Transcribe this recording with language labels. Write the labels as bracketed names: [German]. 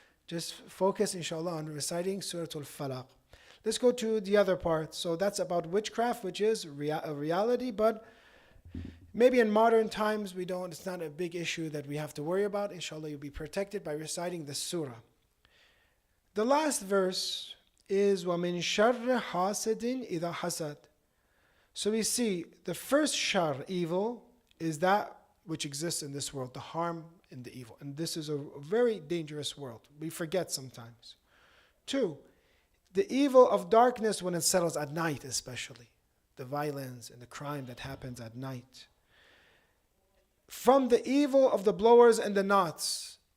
[English] Just focus, inshallah, on reciting Surah al-Falaq. Let's go to the other part. So that's about witchcraft, which is a reality, but maybe in modern times, it's not a big issue that we have to worry about. Inshallah, you'll be protected by reciting the surah. [Arabic] The last verse is وَمِن شَرِّ حَاسِدٍ إِذَا حَسَدٍ. [English] So we see the first shar, evil, is that which exists in this world, the harm and the evil. And this is a very dangerous world. We forget sometimes. 2, the evil of darkness when it settles at night, especially. The violence and the crime that happens at night. From the evil of the blowers and the knots.